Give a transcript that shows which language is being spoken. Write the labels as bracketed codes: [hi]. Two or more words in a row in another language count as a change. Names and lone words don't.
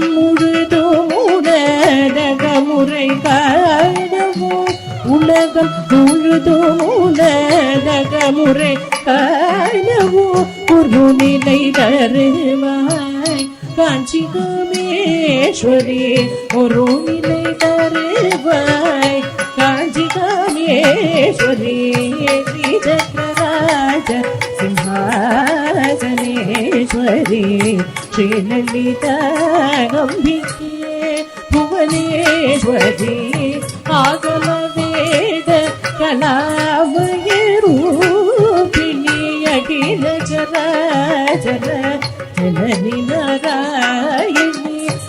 [ta] முழுதும் உணரக முறை காணவோ உலகம் முழுதும் உணரக முறை காணவோ ஒரு நிலை தருவாய் காஞ்சி காமேஸ்வரி ஒரு நிலை தருவாய் காஞ்சி காமேஸ்வரி ಶ್ರೀಚಕ್ರರಾಜ [sa] ಸಿಂಹಾಸನೇಶ್ವರಿ ಶ್ರೀಲಲಿತಾಂಬಿಕೆ ಭುವನೇಶ್ವರಿ ಆಗಮವೇದ ಕಲಾಮಯ ರೂಪಿಣಿ ಅಖಿಲ ಚರಾಚರ ಜನನಿ ನಾರಾಯಣಿ